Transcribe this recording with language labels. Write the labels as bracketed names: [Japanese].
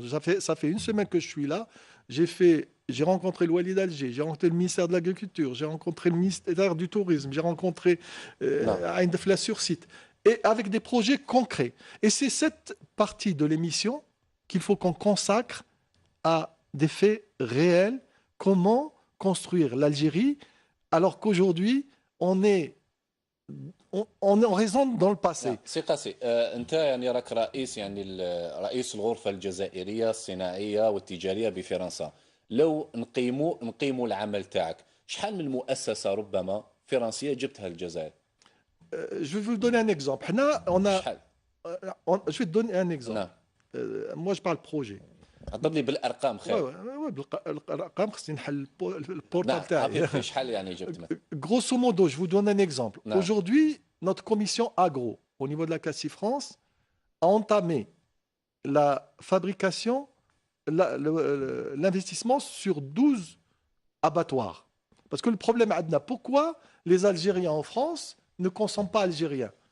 [French] Ça fait une semaine que je suis là. J'ai rencontré le Wali d'Alger, j'ai rencontré le ministère de l'Agriculture, j'ai rencontré le ministère du Tourisme, j'ai rencontré Ain Defla sur site, et avec des projets concrets. Et c'est cette partie de l'émission qu'il faut qu'on consacre à des faits réels. Comment construire l'Algérie alors qu'aujourd'hui, on raisonne dans le passé. [Arabic] سي قاسي انت يعني راك رئيس يعني رئيس الغرفه الجزائريه الصناعيه والتجاريه بفرنسا. لو نقيموا العمل تاعك، شحال من مؤسسه ربما فرنسيه جبتها للجزائر؟ [French] Je vais vous donner un exemple. Je vais te donner un exemple. Moi, je parle projet. [Arabic] عطب لي بالارقام خير. بالارقام خصني نحل البورتال تاعي. شحال يعني جبت مثلا؟ [French] Grosso modo, je vous donne un exemple. Aujourd'hui, notre commission agro, au niveau de la CACI France, a entamé la fabrication, l'investissement sur 12 abattoirs. Parce que le problème, Adna, pourquoi les Algériens en France ne consomment pas algériens?